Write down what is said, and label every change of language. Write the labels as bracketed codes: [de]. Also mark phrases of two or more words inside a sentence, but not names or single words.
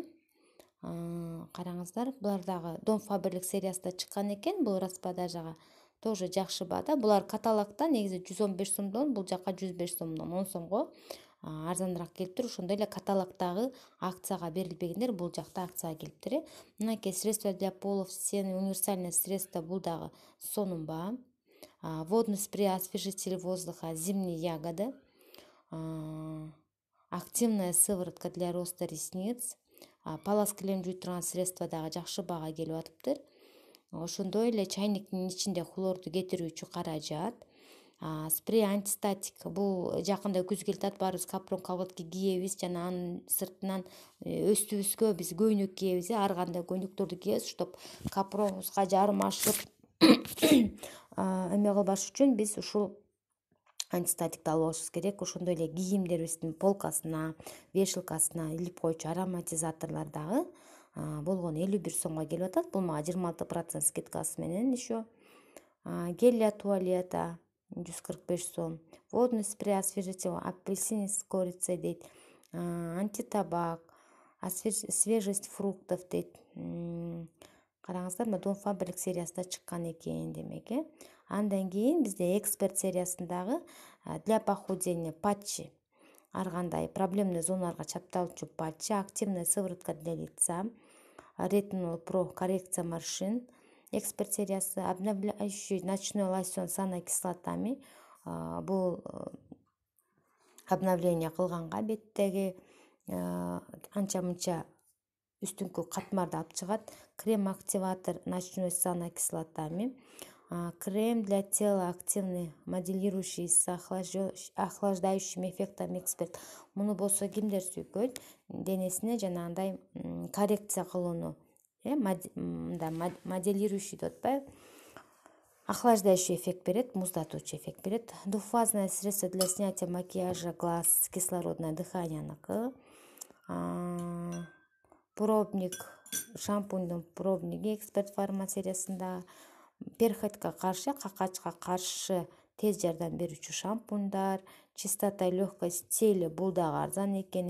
[ky] Караңыздар, булар дагы Дом Фаберлик сериясында чыккан экен. Бул распродажага тоже жакшы баада. Булар каталогда негизи 115 сомдон, бул жака 105 сомдон, 10 сомго арзаныраак келиптир. Ошондой эле каталогдагы акцияга берилбегендер бул жакта акцияга келиптир. [ru] Мынакей средство для полов стены, универсальное средство, [ky] бул дагы сонунба. [ru] Водный спрей, освежитель воздуха, зимние ягоды. Активная сыворотка для роста ресниц. [ky] Палас килем жууй турган средство дагы жакшы баага келип атыптыр. Ошондой эле чайниктин ичинде хлорду кетирүүчү каражат. [ru] Спрей антистатик, [ky] бул жакында күз келип атат, баарыбыз капрон колготки кийебиз жана анын сыртынан өстүбүзгө биз көйнөк кийебиз, ар кандай көйнөктөрдү кийебиз, чтоб капронубузга жармашып эме кылбаш үчүн биз ушул антистатикти алып алышыбыз керек. Ошондой эле кийимдерибиздин полкасына, вешалкасына илип койчу ароматизаторлор дагы болгону 51 сомго келип атат. Бул мага 26% скидкасы менен еще. [ru] Гель для туалета 145 сом. Водный спрей, освежитель, апельсин с корицей дейт. Антитабак, свежесть фруктов дейт. [ky] Караңыздар, Дом Фаберлик сериясында чыккан экен демек. Андан кийин бизде Эксперт сериясындагы [ru] для похудения патчи. [ky] Ар кандай [ru] проблемный [ky] зоналарга чапталчу [ru] патчи, активная сыворотка для лица, ретинол про коррекция морщин. Эксперт сериясы, обновляющий ночной лосьон с анокислотами. [ky] Бул обновление кылганга беттеги анча мынча үстүңкү катмарды алып чыгат. [ru] Крем-активатор ночной с анокислотами. Крем для тела активный, моделирующий с охлаждающим эффектом Эксперт. [ky] Муну болсо кимдер сүйкөйт? Денесине жанагындай коррекция кылууну, моделирующий деп атпайбы? [ru] Охлаждающий эффект [ky] берет, муздатуучу эффект берет. [ru] Двухфазное средство для снятия макияжа глаз, кислородное дыханияныкы. [ky] Пробник, шампуньдун пробниги Эксперт Фарма сериясында. Перхотка каршы, какачка каршы тез жардам берүүчү шампуньдар. [ru] Чистота, легкость [ky] тели, бул дагы арзан экен.